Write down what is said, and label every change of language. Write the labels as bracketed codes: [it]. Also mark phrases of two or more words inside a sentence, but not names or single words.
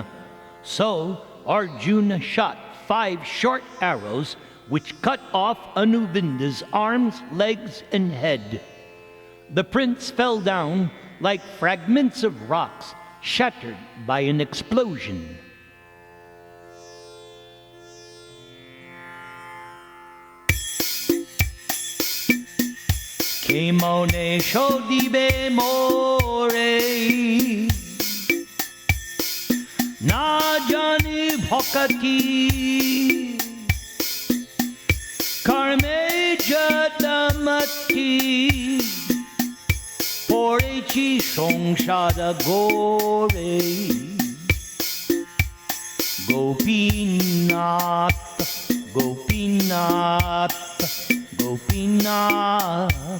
[en] So Arjuna shot 5 short arrows which cut off Anuvinda's arms, legs, and head. The prince fell down like fragments of rocks shattered by an explosion. [bn] কেমনে শোধিবে মোরে না জানি ভকতি কর্মে জড়মতি পড়েছি সংসার ঘোরে Gopinath Gopinath Gopinath